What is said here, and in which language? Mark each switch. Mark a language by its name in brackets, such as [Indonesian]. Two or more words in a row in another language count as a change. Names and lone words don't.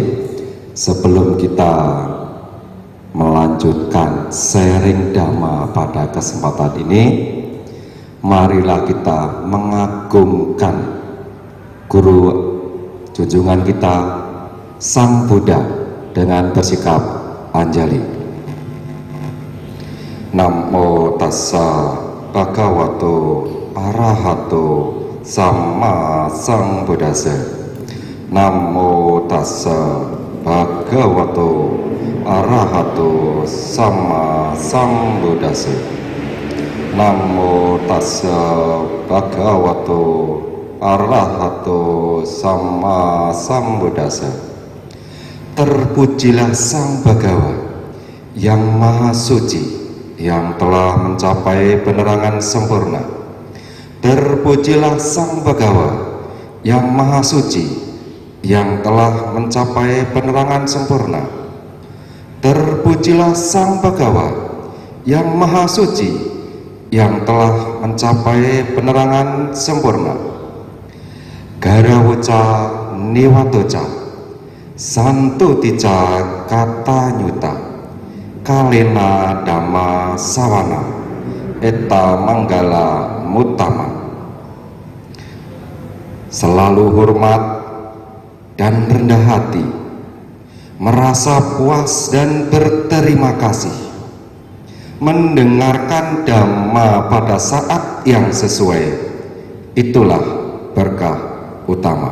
[Indonesian] Sebelum kita melanjutkan sharing Dhamma pada kesempatan ini, marilah kita mengagungkan Guru junjungan kita Sang Buddha dengan bersikap anjali. [Pali] Namo tassa bhagavato arahato sama sambuddhassa. Namo tassa bhagavato arahato sama sambuddhassa. Namo tassa bhagavato arahato sama sambuddhassa. [Indonesian] Terpujilah Sang Bhagawa yang Maha Suci, yang telah mencapai penerangan sempurna. Terpujilah Sang Bhagawa yang Maha Suci, yang telah mencapai penerangan sempurna. Terpujilah Sang Bhagawa yang Maha Suci, yang telah mencapai penerangan sempurna. [Pali] Garawaca niwatoca santutica katanyuta kalena dhamma sawana eta manggala mutama. [Indonesian] Selalu hormat dan rendah hati, merasa puas dan berterima kasih, mendengarkan Dhamma pada saat yang sesuai, itulah berkah utama.